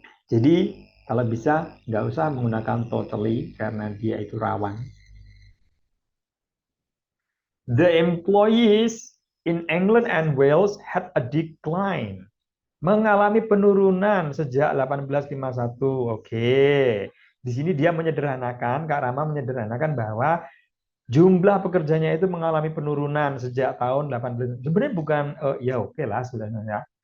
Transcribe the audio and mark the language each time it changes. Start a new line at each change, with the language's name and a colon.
Indonesian: Jadi kalau bisa nggak usah menggunakan totally karena dia itu rawan.
English: The employees in England and Wales had a decline.
Indonesian: Mengalami penurunan sejak 1851. Oke. Di sini dia menyederhanakan, Kak Rama menyederhanakan bahwa jumlah pekerjanya itu mengalami penurunan sejak tahun 18. Sebenarnya bukan ya oke lah sebenarnya.